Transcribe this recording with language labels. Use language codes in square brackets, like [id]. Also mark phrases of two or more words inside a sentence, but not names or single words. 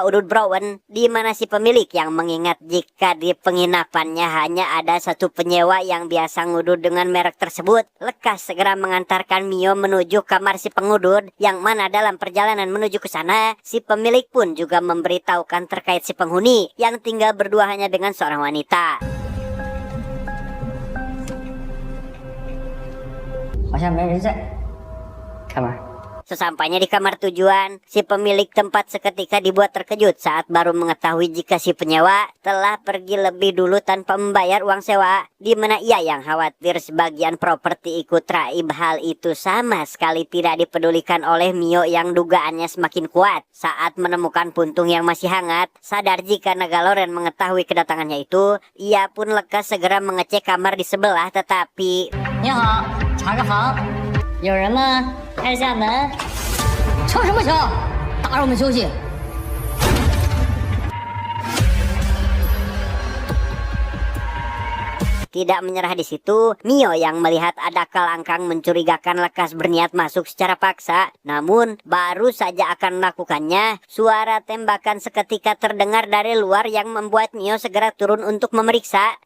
[id] udud Brown, di mana si pemilik yang mengingat jika di penginapannya hanya ada satu penyewa yang biasa ngudud dengan merek tersebut, lekas segera mengantarkan Mio menuju kamar si pengudud, yang mana dalam perjalanan menuju ke sana, si pemilik pun juga memberitahukan terkait si penghuni yang tinggal berdua hanya dengan seorang wanita. [zh] 好像没人在，开门。 [id] Sesampainya di kamar tujuan, si pemilik tempat seketika dibuat terkejut saat baru mengetahui jika si penyewa telah pergi lebih dulu tanpa membayar uang sewa, di mana ia yang khawatir sebagian properti ikut raib. Hal itu sama sekali tidak dipedulikan oleh Mio yang dugaannya semakin kuat. Saat menemukan puntung yang masih hangat, sadar jika naga Loren mengetahui kedatangannya itu, ia pun lekas segera mengecek kamar di sebelah, tetapi [zh] 你好，查个房，有人吗？开一下门。敲什么敲？打扰我们休息。 [id] tidak menyerah di situ, Mio yang melihat ada kelangkang mencurigakan lekas berniat masuk secara paksa. Namun, baru saja akan melakukannya, suara tembakan seketika terdengar dari luar yang membuat Mio segera turun untuk memeriksa.